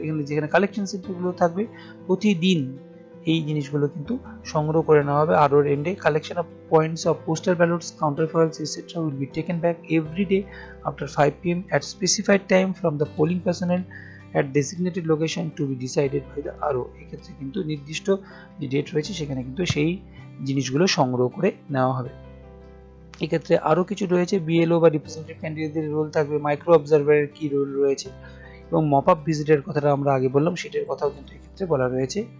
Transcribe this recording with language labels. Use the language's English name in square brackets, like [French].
[Bangla] এখানে যেখানে কালেকশন সেন্টারগুলো থাকবে প্রতিদিন এই জিনিসগুলো কিন্তু সংগ্রহ করে নেওয়া হবে। [English] আরোর এন্ডে collection of points of postal ballots, counterfoils etc. will be taken back every day after 5 PM at specified time from the polling personnel at designated location to be decided by the RO। [Bangla] এক্ষেত্রে কিন্তু নির্দিষ্ট যে date রয়েছে সেখানে কিন্তু সেই জিনিসগুলো সংগ্রহ করে নেওয়া হবে। এক্ষেত্রে আরো কিছু রয়েছে, বিএলও বা রিপ্রেজেন্টেটিভ ক্যান্ডিডেটদের রোল থাকবে, মাইক্রো অবজারভারের কি রোল রয়েছে এবং মপ আপ ভিজিটের কথাটা আমরা আগে বললাম সেটার কথাও কিন্তু এক্ষেত্রে বলা রয়েছে।